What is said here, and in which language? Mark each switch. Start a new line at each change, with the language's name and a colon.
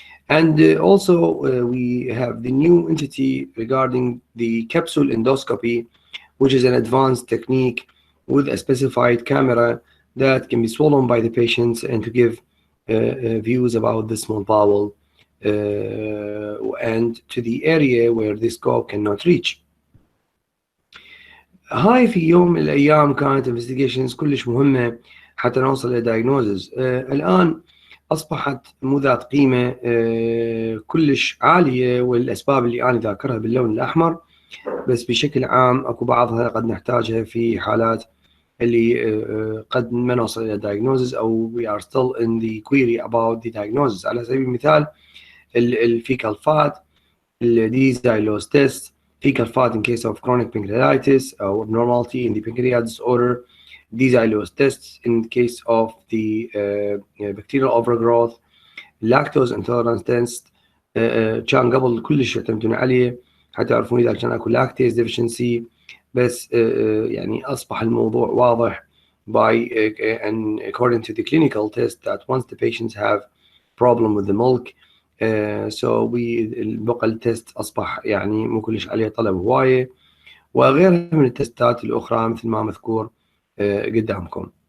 English: And also we have the new entity regarding the capsule endoscopy, which is an advanced technique with a specified camera that can be swollen by the patients and to give views about the small bowel and to the area where the scope cannot reach.
Arabic: هاي في يوم من الأيام كانت investigations كلش مهمة حتى نوصل لدايجنوزز. الآن أصبحت مو ذات قيمة كلش عالية، والأسباب اللي أنا ذاكرها باللون الأحمر، بس بشكل عام أكو بعضها قد نحتاجها في حالات اللي قد ما نوصل إلى diagnosis أو
English: we are still in the query about the diagnosis.
Arabic: على سبيل المثال الفيكال فات، الديزايلوز تيست،
English: fecal fat in case of chronic pancreatitis or abnormality in the pancreas disorder, Diaz tests in case of the bacterial overgrowth, lactose intolerance test
Arabic: كان قبل كلش يعتمدون عليه حتى يعرفون إذا كان أكو lactase deficiency، بس يعني أصبح الموضوع واضح
English: by and according to the clinical test that once the patients have problem with the milk so
Arabic: بقى التست أصبح يعني مو كلش عليه طلب هواية، وغيرها من التستات الأخرى مثل ما مذكور قدامكم.